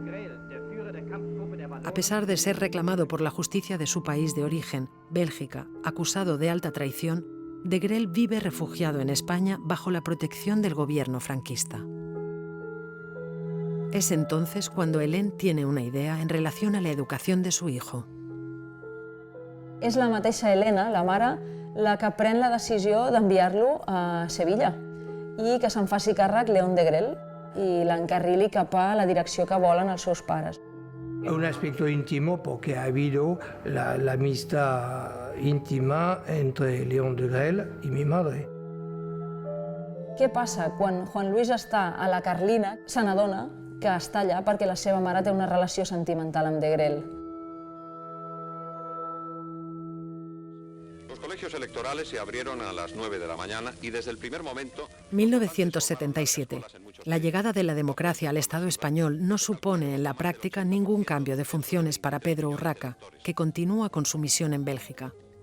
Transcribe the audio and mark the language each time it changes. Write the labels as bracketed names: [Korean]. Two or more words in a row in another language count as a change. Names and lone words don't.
[Spanish] A pesar de ser reclamado por la justicia de su país de origen, Bélgica, acusado de alta traición, Degrelle vive refugiado en España bajo la protección del gobierno franquista. Es entonces cuando Hélène tiene una idea en relación a la educación de su hijo. [Catalan] És la mateixa Helena, la mare, la que pren la decisió d'enviar-lo a Sevilla i que se'n faci càrrec Léon Degrelle i l'encarrili cap a la direcció que volen els seus pares. [Spanish] Un aspecto íntimo porque ha habido la amistad íntima entre Léon Degrelle y mi madre. [Catalan] Què passa? Quan Juan Luis està a la Carlina, se n'adona que està allà perquè la seva mare té una relació sentimental amb Degrelle. [Spanish] Los colegios electorales se abrieron a las 9 de la mañana y desde el primer momento... 1977. La llegada de la democracia al Estado español no supone en la práctica ningún cambio de funciones para Pedro Urraca, que continúa con su misión en Bélgica.